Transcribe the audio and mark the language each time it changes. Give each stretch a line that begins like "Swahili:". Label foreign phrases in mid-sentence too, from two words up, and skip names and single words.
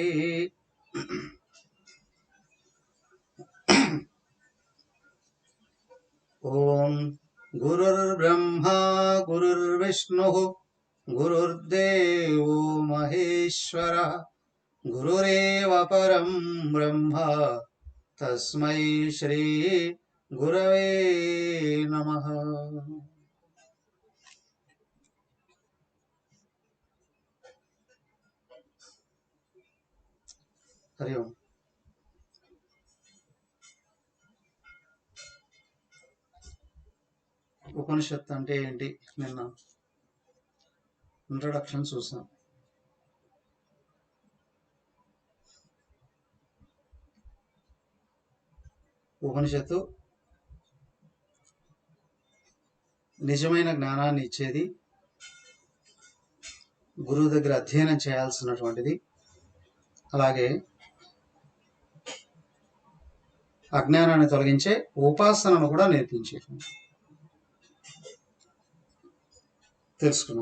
Sanskrit: ओम गुरुर्ब्रह्मा गुरुर्विष्णुः गुरुर्देवो महेश्वरः गुरुरेव परं ब्रह्म तस्मै श्री गुरवे नमः। हरि ओम।
Telugu: ఉపనిషత్తు అంటే ఏంటి? నిన్న ఇంట్రడక్షన్ చూసాం. ఉపనిషత్తు నిజమైన జ్ఞానాన్ని ఇచ్చేది, గురువు దగ్గర అధ్యయనం చేయాల్సినటువంటిది, అలాగే అజ్ఞానాన్ని తొలగించే ఉపాసనను కూడా నేర్పించేది తెలుసుకున్నాం.